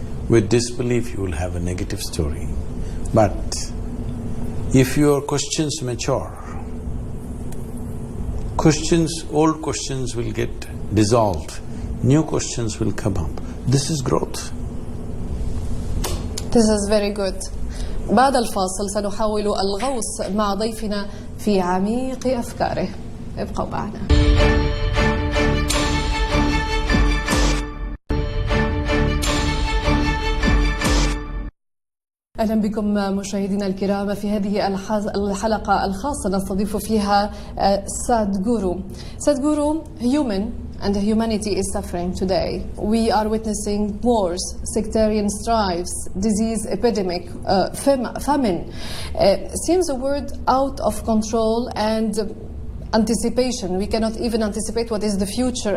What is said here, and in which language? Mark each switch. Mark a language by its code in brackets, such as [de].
[en] With disbelief, you will have a negative story. But if your questions mature, old questions will get dissolved, new questions will come up. This is growth. This is very good. [ar] بعد الفاصل سنحاول الغوص مع ضيفنا في عميق أفكاره. ابقوا معنا. أهلا بكم مشاهدينا الكرام في هذه الحلقة الخاصة نستضيف فيها سادغورو. [en] Sadhguru, human and humanity is suffering today. We are witnessing wars, sectarian strifes, disease epidemic, famine. Seems a word out of control and anticipation. We cannot even anticipate what is the future.